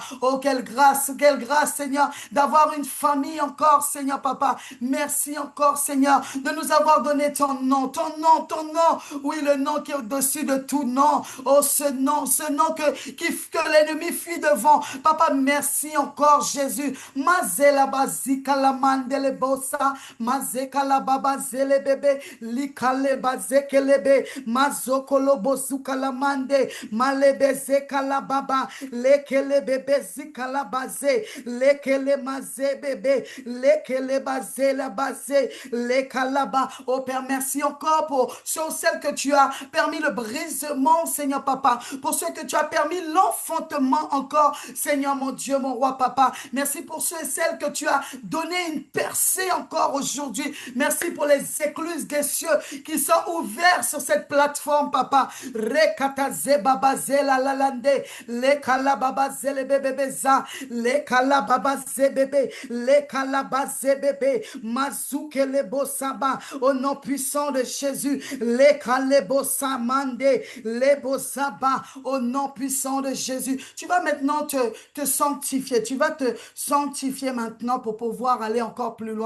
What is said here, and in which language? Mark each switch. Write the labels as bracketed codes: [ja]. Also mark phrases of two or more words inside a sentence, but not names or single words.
[fr] Oh, quelle grâce, Seigneur, d'avoir une famille encore, Seigneur, papa. Merci encore, Seigneur, de nous avoir donné ton nom, ton nom, ton nom. Oui, le nom qui est au-dessus de tout nom. Oh, ce nom que l'ennemi fuit devant. Papa, merci encore, Jésus. Mazela bazika la mandele bosa. Mazeka la baba zele bebe. Likale bazeke lebe. Mazokolo bozuka la mande. Malebe zeka la baba. Lekele bebe zika la baze. Lekele maze bebe. Lekele baze la baze. Lekalaba. Oh Père, merci encore pour ceux ou celles que tu as permis le brisement, Seigneur papa, pour ceux que tu as permis l'enfantement encore, Seigneur mon Dieu, mon roi papa. Merci pour ceux et celles que tu as donné une percée encore aujourd'hui. Merci pour les écluses des cieux qui sont ouverts sur cette plateforme, papa. Rekataze babaze la lalande, lekala babaze le bebebeza, lekala babaze bébé, lekala baze bébé, mazuke le bosaba, au nom puissant de Jésus, lekale bosamande, le bosaba, au nom puissant de Jésus. Tu vas maintenant te sanctifier, tu vas te sanctifier maintenant pour pouvoir aller encore plus loin.